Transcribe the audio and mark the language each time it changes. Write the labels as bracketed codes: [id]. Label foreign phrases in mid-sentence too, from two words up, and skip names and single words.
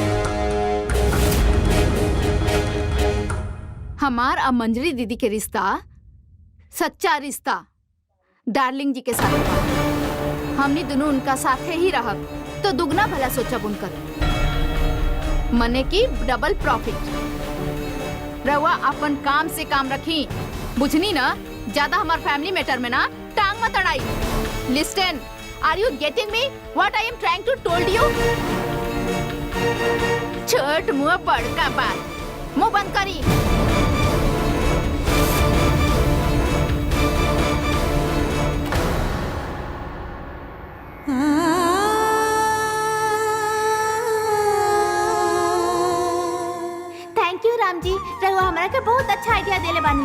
[bho] हमार और मंजरी दीदी के रिश्ता सच्चा रिश्ता डार्लिंग जी के साथ बा। हमनी दोनों उनका साथे ही रहब तो दुगना भला सोचब उनकर, मने की [en] double profit. [bho] रवा अपन काम से काम रखी, बुझनी ना? ज्यादा हमार [en] family matter [bho] में ना टांग मत अड़ाई। लिस्टन, [en] Are you getting me what I am trying to told you? [bho] छोट मुंह बड़का बात, मुंह बंद करी। [en] thank you [bho] राम जी, रहुआ हमरा के बहुत अच्छा आइडिया देले बानी।